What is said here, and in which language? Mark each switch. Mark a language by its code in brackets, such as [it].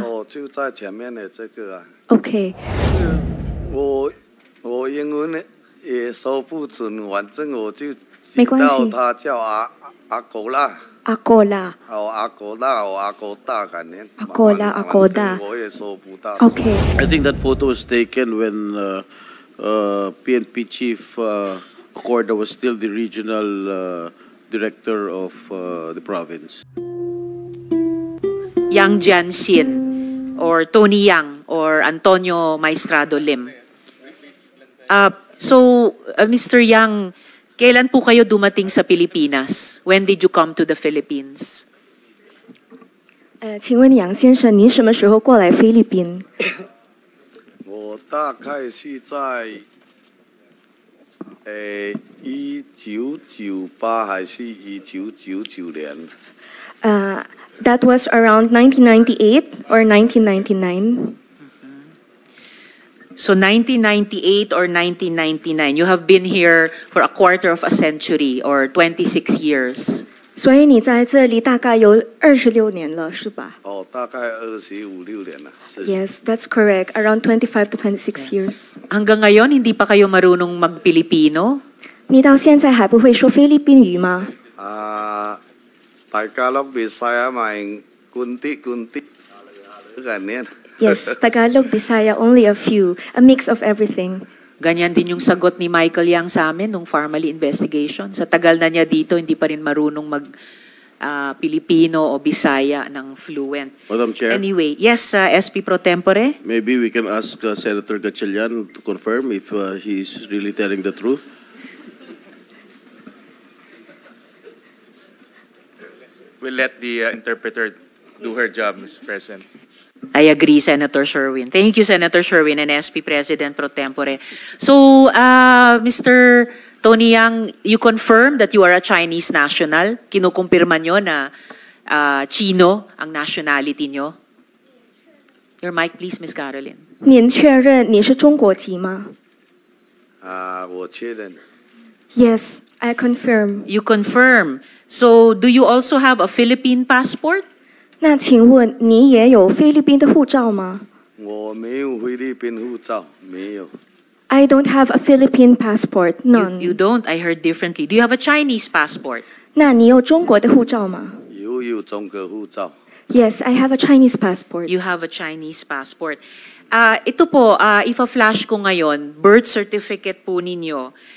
[zh] 哦，就在前面的这个啊。 OK。我英文呢也说不准，反正我就没关系。知道他叫阿狗啦。阿狗啦。哦，阿狗啦，哦，阿狗大概念。阿狗啦，阿狗大。我也说不到。 OK。 [en] I think that photo was taken when PNP Chief Acorda was still the regional director of the province. Yang Jianxin or Tony Yang or Antonio Maestrado Lim. [tl] Mr. Yang, kailan po kayo dumating sa Pilipinas? [en] When did you come to the Philippines? [zh] 请问杨先生，您什么时候过来菲律宾？我大概是在1998还是1999年。 [en] That was around 1998 or 1999. So 1998 or 1999, you have been here for a quarter of a century or 26 years. [zh] 所以你在这里大概有26年了，是吧？哦，大概25、26年了。 [en] Yes, that's correct. Around 25 to 26 years. [tl] Hanggang ngayon, hindi pa kayo marunong mag-Pilipino? [zh] 你到现在还不会说菲律宾语吗？大家樂Bisaya咪kunti ganyan. [en] Yes, Tagalog, Bisaya, only a few, a mix of everything. [tl] Ganyan din yung sagot ni Michael Yang sa amin nung Farmally Investigation. Sa tagal na niya dito, hindi pa rin marunong mag-Pilipino o Bisaya ng fluent. [en] Madam Chair? Anyway, yes, SP Pro Tempore? Maybe we can ask Senator Gatchalian to confirm if he is really telling the truth. We'll let the interpreter do her job, Mr. President. I agree, Senator Sherwin. Thank you, Senator Sherwin and SP President Pro Tempore. So, Mr. Tony Yang, you confirm that you are a Chinese national? [tl] Kinukumpirma nyo na Chino ang nationality nyo? [en] Your mic, please, Ms. Caroline. [zh] 您确认你是中国籍吗？我确认。 [en] Yes, I confirm. You confirm. So, do you also have a Philippine passport? [zh] 那请问你也有菲律宾的护照吗？我没有菲律宾护照，没有。 [en] I don't have a Philippine passport. None. You don't? I heard differently. Do you have a Chinese passport? [zh] 那你有中国的护照吗？有中国护照。 [en] Yes, I have a Chinese passport. You have a Chinese passport. [tl] Ito po, ifa-flash ko ngayon, birth certificate po ninyo.